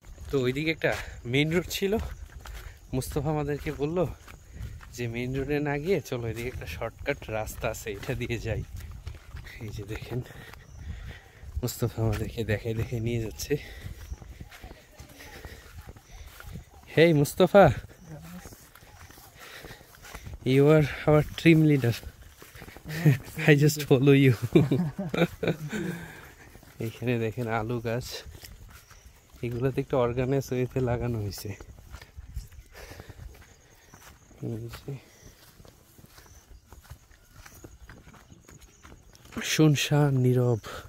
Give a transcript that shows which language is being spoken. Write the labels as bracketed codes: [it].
[bn] তো ওইদিকে একটা মেইন রোড ছিল, মুস্তাফা আমাদেরকে বললো যে মেইন রোডে না গিয়ে চলো এদিকে একটা শর্টকাট রাস্তা আছে, এটা দিয়ে যাই। এই যে দেখেন মুস্তাফা আমাদেরকে দেখে নিয়ে যাচ্ছে। [en] Hey Mustafa, you are our team leader. I just follow you. [bn] এখানে দেখেন আলু গাছ, এগুলোতে একটু অর্গানাইজ ওয়েতে লাগানো হয়েছে। শুনশান নীরব।